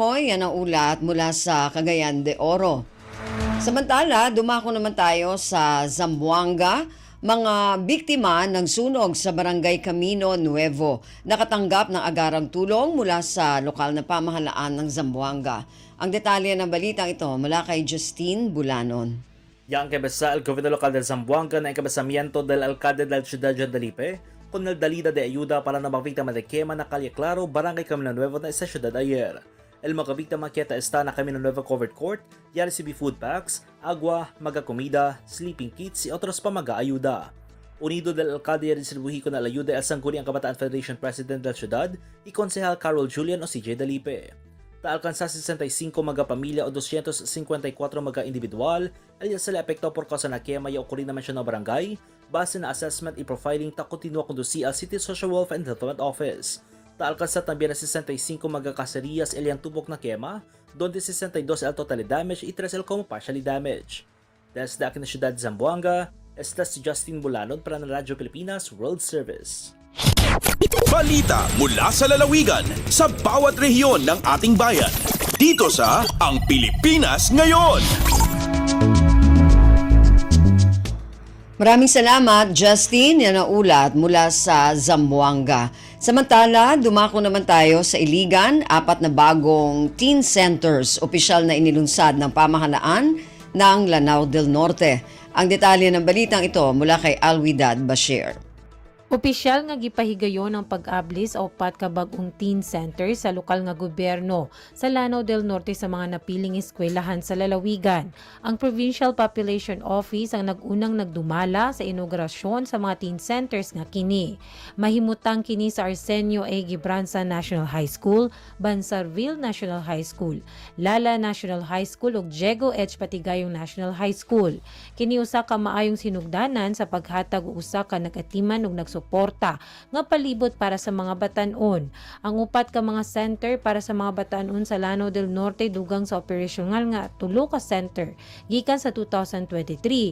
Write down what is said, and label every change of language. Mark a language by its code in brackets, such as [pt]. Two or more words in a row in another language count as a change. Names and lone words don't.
[tl] Yan ang ulat mula sa Cagayan de Oro. Samantala, dumako naman tayo sa Zamboanga. Mga biktima ng sunog sa Barangay Camino Nuevo nakatanggap ng agarang tulong mula sa lokal na pamahalaan ng Zamboanga. Ang detalye ng balitang ito mula kay Justine Bulanon. [cbk] Yang encabeza el gobierno local de Zamboanga na encabezamiento del alcalde de la ciudad de Dalipe con el dalida de ayuda para la mga biktima de quema na Calle Claro, Barangay Camino Nuevo na esa ciudad ayer. El mga biktima quieta está na Camino Nuevo Covered Court y recibe [en] food packs, [cbk] agua, mga comida, [en] sleeping kits [cbk] y otros pa mga ayuda. Unido del alcalde y distribuhi con la ayuda al Sangguniang Kabataan Federation President del ciudad y Konsehal Carol Julian o CJ Dalipe. Ta-alcanza 65 mga pamilya o 254 mga individual al sa epekto por causa na quema y ocurri naman siya ng barangay base na assessment y profiling ta continua conduci al City Social Welfare and Development Office. Ta-alcanza también na 65 mga caserías el yang tubok na quema, donde 62 el [en] total damage [cbk] y 3 el como [en] partially damage. [cbk] Desde aquí na Ciudad Zamboanga, esta si Justin Bulanon para ng Radyo Pilipinas World Service. [tl] Balita mula sa lalawigan sa bawat rehiyon ng ating bayan. Dito sa Ang Pilipinas Ngayon. Maraming salamat, Justin. Yan ang ulat mula sa Zamboanga. Samantala, dumako naman tayo sa Iligan, 4 na bagong [en] teen centers, [tl] opisyal na inilunsad ng pamahalaan ng Lanao del Norte. Ang detalye ng balitang ito mula kay Alwidad Bashir. [ceb] Opisyal nga gipahigayon ang pag-ablis o upat ka bag-ong [en] teen center [ceb] sa lokal nga gobyerno sa Lanao del Norte sa mga napiling eskwelahan sa lalawigan. Ang Provincial Population Office ang nag-unang nagdumala sa inaugurasyon sa mga [en] teen centers [ceb] nga kini. Mahimutang kini sa Arsenio A. Gibranza National High School, Bansarville National High School, Lala National High School ug Diego H. Patigayong National High School. Kini usa ka maayong sinugdanan sa paghatag og usa ka nagatiman ug nagsuporta nga palibot para sa mga batan-on. Ang upat ka mga center para sa mga batan-on sa Lanao del Norte dugang sa operasyonal nga 3 ka center gikan sa 2023.